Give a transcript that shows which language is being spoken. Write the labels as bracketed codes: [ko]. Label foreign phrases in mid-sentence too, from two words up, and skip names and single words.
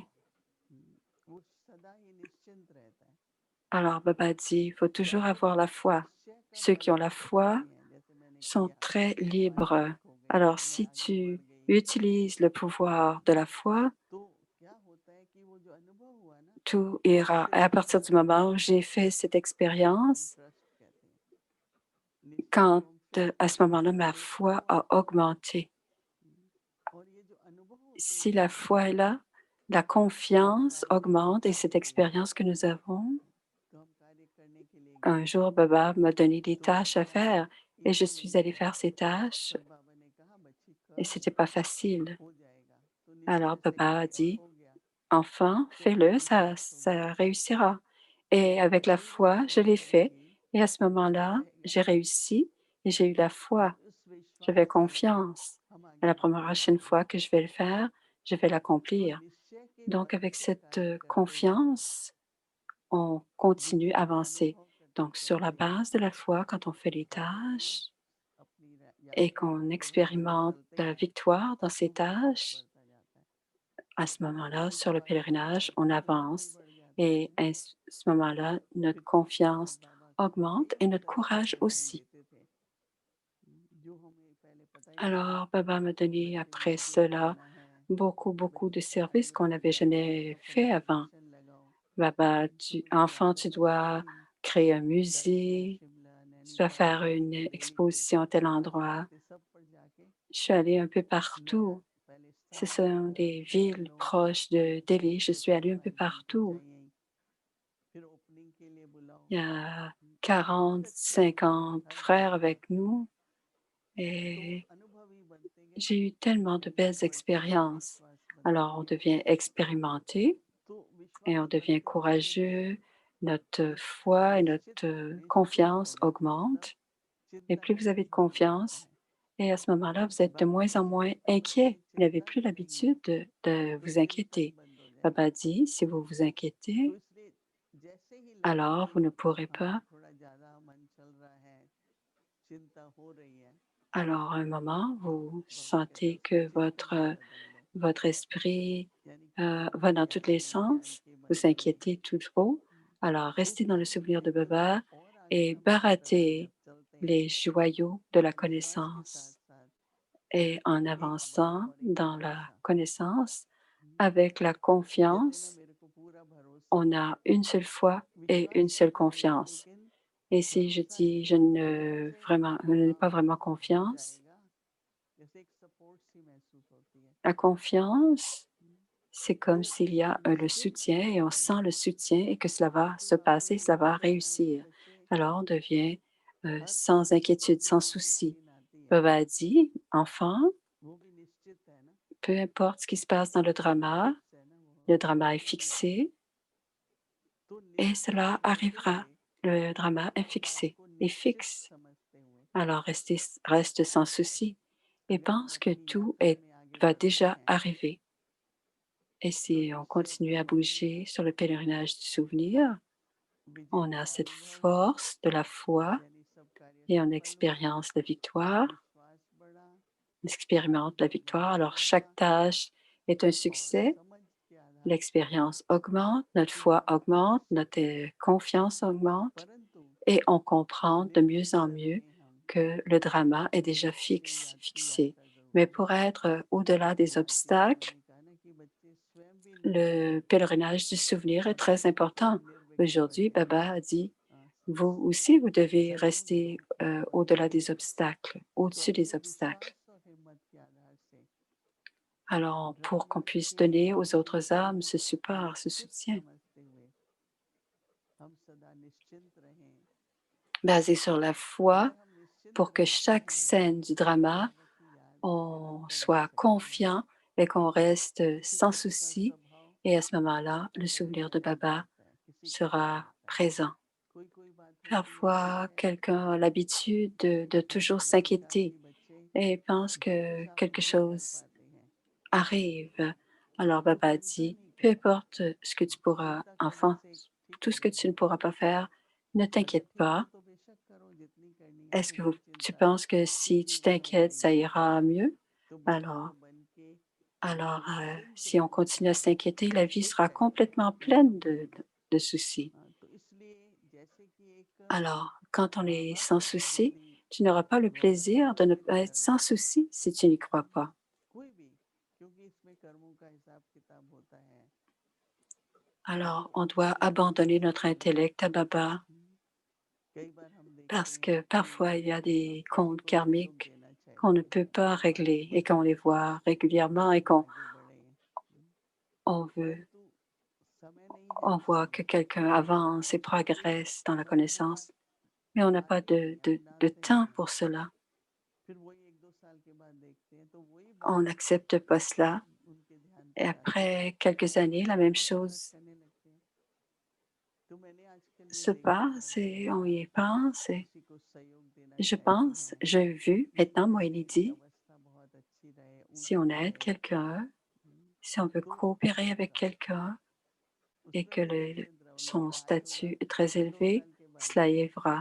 [hi] वो सदा ही निश्चिंत रहता है [fr] Alors Baba dit, il faut toujours [hi] बाकी [fr] avoir la foi. [hi] निश्चय का [fr] Ceux qui [hi] बल [fr] ont la [hi] तो कुछ [fr] foi [hi] नहीं है जैसे मैंने [fr] sont [hi] किया [fr] très [hi] पांच [fr] libres. [hi] लाख हो गए [fr] Alors [hi] और मैं [fr] si [hi] आगे [fr] tu [hi] बढ़ गई [fr] utilises le pouvoir de la foi, [hi] तो क्या होता है कि वो जो अनुभव हुआ ना [fr] tout ira. Et à [hi] सिद्धि [fr] partir [hi] का [fr] du moment où j'ai fait cette [hi] जिसको हम [fr] expérience, [hi] ट्रस्ट कहते हैं निश्चय [fr] quand [hi] को हम फेथ [fr] à ce [hi] कहते [fr] moment-là, ma [hi] हैं फेथ [fr] foi [hi] को [fr] a augmenté. [hi] और ये जो अनुभव होते [fr] Si [hi] हैं [fr] la foi est là, la [hi] जब हम [fr] confiance [hi] कार्य करने [fr] augmente et [hi] के [fr] cette [hi] लिए गए [fr] expérience que nous avons, [hi] तो हम कार्य करने के लिए [fr] un [hi] गए [fr] jour, Baba m'a donné des [hi] तो [fr] tâches à [hi] अचानक [fr] faire et je [hi] ईगो [fr] suis [hi] नहीं [fr] allée [hi] आया [fr] faire ces tâches. [hi] पर बाबा ने कहा बच्ची [fr] et c'était pas facile. [hi] हो जाएगा। तो [fr] Alors [hi] निश्चय से [fr] Baba a [hi] किया और [fr] dit, [hi] हो गया। [fr] enfin, [hi] तो [fr] fais-le, [hi] उस वक़्त [fr] ça réussira. Et avec la [hi] वही बात [fr] foi, je [hi] वही [fr] l'ai fait. [hi] रहेगी [fr] Et à ce [hi] कि [fr] moment-là, [hi] रहेगा [fr] j'ai réussi et j'ai eu la [hi] और [fr] foi. [hi] उस [fr] J'avais [hi] विश्वास से [fr] confiance. [hi] हम [fr] Et [hi] आगे [fr] la [hi] बढ़ते [fr] prochaine [hi] जाएँगे। [fr] fois que je vais le faire, je vais [hi] तो [fr] l'accomplir. [hi] निश्चय के [fr] Donc, [hi] बल [fr] avec [hi] से [fr] cette [hi] कार्य करते हुए [fr] confiance, on continue à [hi] विजय का [fr] avancer. [hi] अनुभव [fr] Donc, [hi] करते [fr] sur la [hi] करते [fr] base de la foi, quand on fait les [hi] बाबा जी [fr] tâches [hi] अपनी [fr] et [hi] यात्रा [fr] qu'on [hi] में जैसे आगे [fr] expérimente [hi] चलते [fr] la [hi] हैं [fr] victoire dans ces [hi] तो विश्वास [fr] tâches, [hi] बढ़ता जाता है [fr] à ce moment-là, sur le [hi] विश्वास बढ़ता [fr] pèlerinage, [hi] है [fr] on [hi] तो courage भी [fr] avance [hi] बढ़ जाता है [fr] et à ce moment-là, notre [hi] फिर कहते हैं कि [fr] confiance [hi] बाबा [fr] augmente [hi] कई [fr] et notre [hi] तरह की [fr] courage [hi] सलाहें [fr] aussi. [hi] देते थे जो हमें पहले पता ही नहीं था [fr] Alors, Baba m'a [hi] कि [fr] donné [hi] कैसे [fr] après [hi] मेडिटेट [fr] cela [hi] करना है [fr] beaucoup de [hi] बच्चे [fr] services qu'on n'avait jamais [hi] अपना [fr] fait avant. [hi] पोजीशन लगाओ [fr] Baba, [hi] तुम्हें [fr] enfant, [hi] तैयार [fr] tu [hi] करना [fr] dois [hi] कि [fr] créer un [hi] कश्मीर [fr] musée, [hi] शिमला [fr] tu dois [hi] नैनीताल [fr] faire une [hi] दिल्ली के [fr] exposition à tel endroit. [hi] रास्ते सब पर जाके [fr] Je suis allée un peu [hi] मेरा [fr] partout. [hi] पहले [fr] Ce [hi] स्थान [fr] sont [hi] बनाना [fr] des [hi] कि इन [fr] villes [hi] लोगों को [fr] proches de Delhi. Je suis allée un peu [hi] 45 दिन तो [fr] partout. [hi] चाहिए ही फिर ओपनिंग के लिए बुलाओ [fr] Il y a [hi] बहुत [fr] 40, [hi] अच्छे अनुभव [fr] 50 [hi] हर [fr] frères [hi] जगह [fr] avec nous [hi] तो [fr] et [hi] अनुभव ही बनते गए [fr] j'ai eu tellement de belles [hi] विजय बढ़ती गई [fr] expériences. [hi] विश्वास बनता [fr] Alors, on [hi] गया [fr] devient expérimenté [hi] तो [fr] et [hi] विश्वास [fr] on devient [hi] बढ़ते बढ़ते [fr] courageux. Notre [hi] निश- [fr] foi et [hi] निश्चित [fr] notre [hi] निश्चिंत हो [fr] confiance [hi] जाते हैं सब [fr] augmentent. Et [hi] चिंता [fr] plus vous avez de [hi] नहीं होने लगता [fr] confiance, [hi] है [fr] et à ce moment-là, vous êtes de [hi] बाबा [fr] moins [hi] जी [fr] en [hi] ने [fr] moins [hi] अगर कोई [fr] inquiet. Vous n'avez [hi] चिंता [fr] plus [hi] करेंगे [fr] l'habitude de [hi] तो [fr] vous [hi] चिंतन [fr] inquiéter. [hi] बंद हो [fr] Baba [hi] जाएगा [fr] dit, si vous vous [hi] तो [fr] inquiétez, [hi] इसलिए जैसे ही लगे [fr] alors [hi] कि [fr] vous ne pourrez [hi] हाँ [fr] pas. [hi] थोड़ा ज्यादा मन चल रहा है चिंता हो रही है [fr] Alors, à un moment, [hi] तो [fr] vous [hi] बाबा कहते हैं [fr] sentez [hi] उसको [fr] que [hi] चिंतन में बदल दो [fr] votre esprit [hi] यानी कि [fr] va dans tous les [hi] ज्ञान ज्ञान [fr] sens, [hi] के [fr] vous [hi] मंत्र में [fr] s'inquiétez tout trop. Alors, [hi] तो [fr] restez dans le [hi] फिर [fr] souvenir de [hi] एकदम [fr] Baba [hi] और आगे [fr] et [hi] हम बढ़ करते हैं [fr] barattez [hi] जब चलते हैं [fr] les joyaux de la [hi] विश्वास के साथ [fr] connaissance. [hi] साथ [fr] Et en [hi] एक बल [fr] avançant [hi] और एक [fr] dans la [hi] भरोसा [fr] connaissance, avec la [hi] जैसे ना [fr] confiance, [hi] मेरे को पूरा भरोसा [fr] on [hi] है [fr] a une seule foi et une [hi] विश्वास तो [fr] seule [hi] है ही [fr] confiance. [hi] लेकिन [fr] Et si je [hi] भरोसा [fr] dis [hi] ऐसा कि जैसे [fr] je n'ai [hi] हाँ [fr] pas vraiment [hi] हो [fr] confiance, [hi] जाएगा जैसे एक सपोर्ट सी महसूस होती है [fr] la confiance, c'est [hi] तो [fr] comme s'il y a le [hi] निश्चिंत [fr] soutien [hi] हो [fr] et on sent [hi] जाएंगे [fr] le soutien et que cela va [hi] जैसे [fr] se [hi] बाबा [fr] passer, [hi] जी [fr] cela va [hi] बोलते हैं कि [fr] réussir. [hi] बच्चे [fr] Alors on devient [hi] हर [fr] sans [hi] परिस्थिति [fr] inquiétude, [hi] में [fr] sans [hi] जो [fr] souci. [hi] मुश्किल आती है [fr] Baba a dit, enfant, [hi] वो भी निश्चित है ना [fr] peu importe ce qui se passe dans [hi] फिक्स है ना वो [fr] le drama est [hi] आएगा ही [fr] fixé [hi] तो [fr] et [hi] निश्चित [fr] cela [hi] होते [fr] arrivera. [hi] हुए [fr] Le drama est [hi] हर बात [fr] fixé [hi] को [fr] et [hi] निश्चित [fr] fixe. [hi] समझते हुए [fr] Alors reste sans souci et [hi] अगर हम [fr] pense que [hi] अपनी [fr] tout [hi] यात्रा में आगे [fr] va [hi] बढ़ते [fr] déjà [hi] हैं [fr] arriver. Et [hi] तो [fr] si on [hi] निश्चय [fr] continue [hi] से [fr] à bouger sur le pèlerinage du souvenir, [hi] विजय [fr] on a [hi] का [fr] cette [hi] अनुभव [fr] force de la foi [hi] यानी सब कार्य [fr] et on [hi] सफल हुए [fr] expérience la victoire, [hi] विश्वास बढ़ा [fr] on expérimente la [hi] अनुभव [fr] victoire. Alors [hi] बढ़ा [fr] chaque tâche est un [hi] और [fr] succès, [hi] समझ के आधार पर [fr] l'expérience augmente, notre [hi] फिर [fr] foi [hi] हम [fr] augmente, [hi] निश्चित [fr] notre confiance augmente [hi] परंतु [fr] et on comprend de mieux en [hi] निरंतर [fr] mieux [hi] में हम [fr] que le drama est déjà [hi] इसके लिए आपकी [fr] fixé. [hi] यात्रा [fr] Mais [hi] जरूरी [fr] pour [hi] है [fr] être au-delà des [hi] बाबा जी बाबा [fr] obstacles, [hi] ने कहा ना कि बच्चे स्वयं भी [fr] le pèlerinage du souvenir est très important. [hi] निर्विघ्न [fr] Aujourd'hui, [hi] बने रहें [fr] Baba a dit, अ, vous aussi, vous devez [hi] शत्रुओं के [fr] rester [hi] रूप में बने [fr] au-delà [hi] रहें [fr] des obstacles, [hi] तो [fr] au-dessus des [hi] अपने [fr] obstacles. [hi] विश्वास और हिम्मत के आधार से [fr] Alors, pour qu'on [hi] ब्रह्मांड [fr] puisse [hi] के [fr] donner aux [hi] नियमों [fr] autres [hi] को [fr] âmes ce support, ce [hi] निश्चित [fr] soutien, [hi] समझते हुए हम सदा निश्चिंत रहें [fr] basé sur la foi, [hi] अगर हम निश्चिंत [fr] pour que [hi] रहते [fr] chaque [hi] हैं [fr] scène du [hi] तो [fr] drama, [hi] बाबा की याद [fr] on [hi] निरंतर ले [fr] soit [hi] सकते हैं [fr] confiant et qu'on reste [hi] किसी [fr] sans [hi] किसी का [fr] souci. [hi] स्वभाव [fr] Et à ce moment-là, [hi] चिंता [fr] le [hi] करने [fr] souvenir de [hi] वाला भी [fr] Baba [hi] होता है किसी का नहीं [fr] sera [hi] होता है [fr] présent. [hi] कोई कोई बात होती है ठीक [fr] Parfois, [hi] है [fr] quelqu'un a l'habitude de toujours [hi] बाबा ने कहा [fr] s'inquiéter [hi] कि बच्चे [fr] et pense [hi] जो [fr] que [hi] कुछ आप [fr] quelque [hi] नहीं कर [fr] chose [hi] पाते हैं [fr] arrive. Alors [hi] उसको [fr] Baba [hi] चिंता [fr] dit, [hi] नहीं [fr] peu [hi] करो [fr] importe ce que tu pourras, [hi] चिंता करने [fr] enfant, [hi] से ठीक [fr] tout [hi] हो [fr] ce que tu ne [hi] जाएगा [fr] pourras pas faire, ne [hi] अगर [fr] t'inquiète [hi] ठीक हो [fr] pas. [hi] तो बेशक करो जितनी करनी है [fr] Est-ce [hi] फिर [fr] que [hi] वो [fr] tu [hi] चिंता [fr] penses que si [hi] कितनी [fr] tu [hi] भी हो [fr] t'inquiètes, ça [hi] जाएगी [fr] ira mieux? [hi] तो [fr] Alors, [hi] बच्चों बन के निश्चिंत [fr] si on [hi] रहना [fr] continue à s'inquiéter, la vie [hi] ठीक [fr] sera [hi] है [fr] complètement [hi] बाबा [fr] pleine [hi] बोलेंगे [fr] de soucis. [hi] हाँ, तो इसलिए जैसे कि एक [fr] Alors, quand on est [hi] बाबा [fr] sans [hi] के बाद [fr] souci, [hi] यदि [fr] tu n'auras pas le plaisir de ne [hi] वाराणसी [fr] pas être [hi] नगर [fr] sans souci si tu n'y crois pas. [hi] कोई भी क्योंकि इसमें कर्मों का हिसाब किताब होता है [fr] Alors, [hi] तो [fr] on doit abandonner [hi] वाराणसी [fr] notre [hi] नगर [fr] intellect à Baba [hi] कई बार हम देखते [fr] parce [hi] हैं [fr] que [hi] कि [fr] parfois il y a des [hi] फलों [fr] comptes [hi] को सहयोग [fr] karmiques [hi] देना [fr] qu'on ne [hi] चाहिए [fr] peut pas [hi] भगवान [fr] régler [hi] को [fr] et qu'on les voit régulièrement et [hi] ताकि [fr] qu'on [hi] आगे बढ़े [fr] on veut, [hi] परंतु समय नहीं है [fr] on [hi] उस [fr] voit que [hi] समय [fr] quelqu'un avance et [hi] क्योंकि [fr] progresse dans la [hi] स्वयं वो [fr] connaissance, mais on n'a pas [hi] आते नहीं है [fr] de [hi] अनाथ [fr] temps [hi] नहीं [fr] pour [hi] है [fr] cela. [hi] फिर वही 1-2 साल के बाद देखते हैं [fr] on n'accepte pas cela. Et après quelques années, la même chose se passe et on y pense. Et je pense, j'ai vu maintenant, moi, il dit, si on aide quelqu'un, si on veut coopérer avec quelqu'un et que son statut est très élevé, cela arrivera.